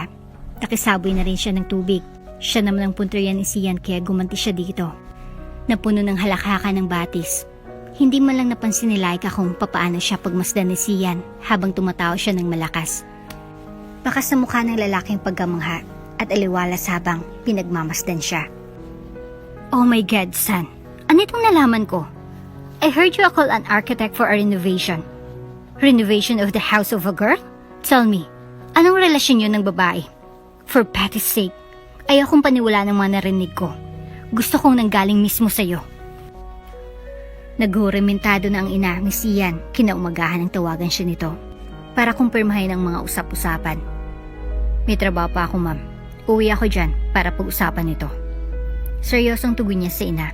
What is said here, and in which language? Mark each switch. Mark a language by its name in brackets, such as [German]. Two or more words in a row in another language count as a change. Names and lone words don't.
[Filipino] Nakisaboy na rin siya ng tubig. Siya naman ang punteriya ni Sian kaya gumanti siya dito. Napuno ng halakhakan ng batis. Hindi man lang napansin ni Laika kung papaano siya pagmasdan ni Sian habang tumatawa siya ng malakas. Baka sa mukha ng lalaking pagkamangha at aliwalas habang pinagmamasdan siya. [English] Oh my God, son. [Filipino] Ano itong nalaman ko? [English] I heard you are called an architect for a renovation. Renovation of the house of a girl? Tell me, [Filipino] anong relasyon yun ng babae? [English] For Patty's sake, [Filipino] ayaw kong paniwala ng mga narinig ko. Gusto kong nanggaling mismo sa'yo. Naghurementado na ang ina ni Sian kinaumagahan ng tawagan siya nito para kumpirmahin ang mga usap-usapan. May trabaho pa ako, ma'am. Uwi ako dyan para pag-usapan ito. Seryosong tugon niya sa ina.